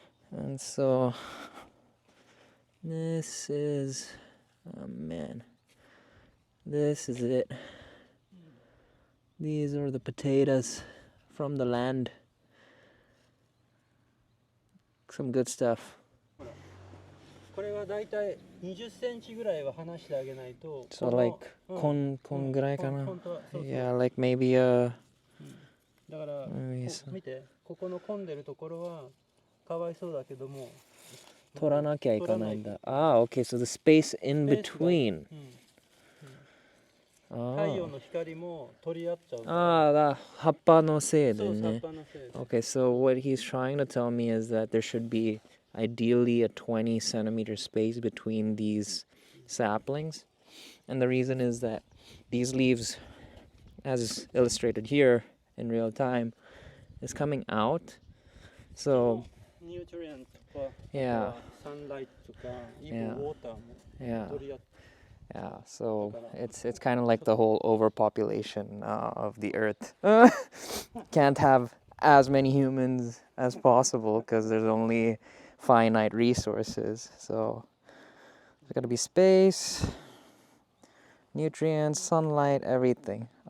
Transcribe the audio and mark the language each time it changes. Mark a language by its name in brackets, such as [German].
[English] And so, this is, oh man, this is it. These are the potatoes from the land. Some good stuff. [Japanese] これはだいたい20センチぐらいは離してあげないと。 [English] So like [Japanese] こんぐらいかな。 [English] Yeah, like maybe [Japanese] だから見て、ここの混んでるところはかわいそうだけども取らなきゃいけないんだ。 [English] Okay, so the space in between. [Japanese] 太陽の光も取り合っちゃう。葉っぱのせいでね。そう、葉っぱのせいで。 [English] Okay, so what he's trying to tell me is that there should be ideally a 20 centimeter space between these saplings. And the reason is that these leaves, as illustrated here in real time, is coming out. So, [Japanese] nutrient とか、sunlight とか、 [English] even water [Japanese] も取り合って。 [English] Yeah, so it's kind of like the whole overpopulation of the earth. Can't have as many humans as possible because there's only finite resources. So there's got to be space, nutrients, sunlight, everything.